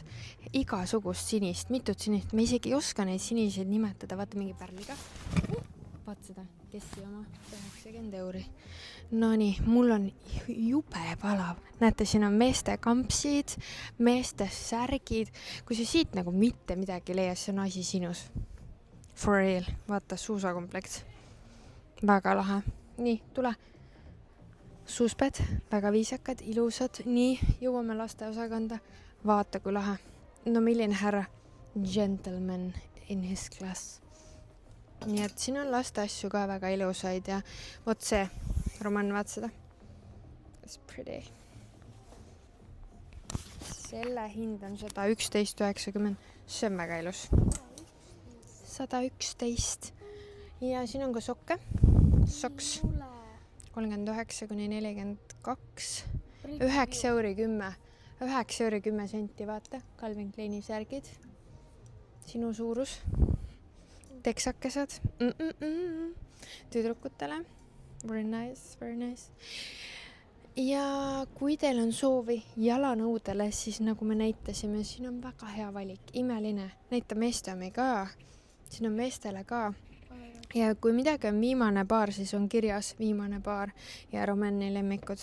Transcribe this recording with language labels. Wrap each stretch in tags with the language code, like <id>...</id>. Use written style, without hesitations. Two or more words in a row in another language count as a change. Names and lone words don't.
<et>Igasugust sinist, mitut sinist. Me isegi ei oska neid siniseid nimetada. Vaata mingi pärliga. Vaata seda, Kessi oma 90 €. No nii, mul on jube palav. Näete, siin on meeste kampsid, meeste särgid. Kui sa siit nagu mitte midagi leias, see on asi sinus.</et> <en>For real.</en> <et>Vaata, suusakomplekt. Väga lahe. Nii, tule. Suusped, väga viisakad, ilusad. Nii, jõuame laste osakanda. Vaata, kui lahe. No milline härra?</et> <en>Gentleman in his class.</en> <et>Nii et siin on laste asju ka väga ilusaid ja vot see, Roman, vaat seda.</et> <en>It's pretty.</en> <et>Selle hind on 111,90. See on väga ilus. 111. Ja siin on ka sokke. Soks. 39 kuni 42. 9,10 €. 9,10 €, vaata. Calvin Kleini särgid. Sinu suurus. Teksakesed. Tüdrukutele.</et> <en>Very nice, very nice.</en> <et>Ja kui teil on soovi jalanõudele, siis nagu me näitasime, siin on väga hea valik. Imeline. Näita meeste omi ka. Siin on meestele ka. Ja kui midagi on viimane paar, siis on kirjas viimane paar ja Romani lemmikud.</et>